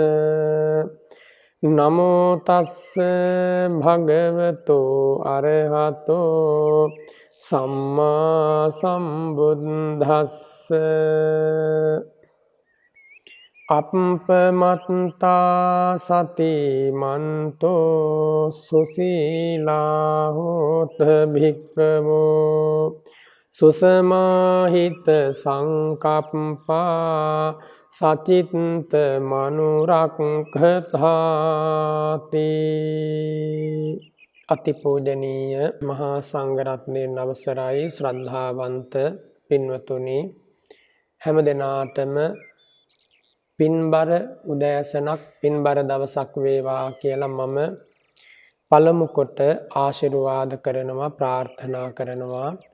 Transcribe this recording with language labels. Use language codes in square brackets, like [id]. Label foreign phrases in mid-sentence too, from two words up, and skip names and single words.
[pi] නමෝ තස්ස භගවතෝ අරහතෝ සම්මා සම්බුද්දස්ස අප්පමත්තා සතිමන්තෝ සුසීලා හෝත භික්ඛවෝ සුසමාහිත සංකප්පා සචිත්ත මනුරක්ඛතාති [si] අතිපූජනීය මහා සංඝරත්නයන් අවසරයි ශ්‍රද්ධාවන්ත පින්වතුනි හැම දිනාටම පින්බර උදෑසනක් පින්බර දවසක් වේවා කියලා මම පළමු කොට ආශිර්වාද කරනවා ප්‍රාර්ථනා කරනවා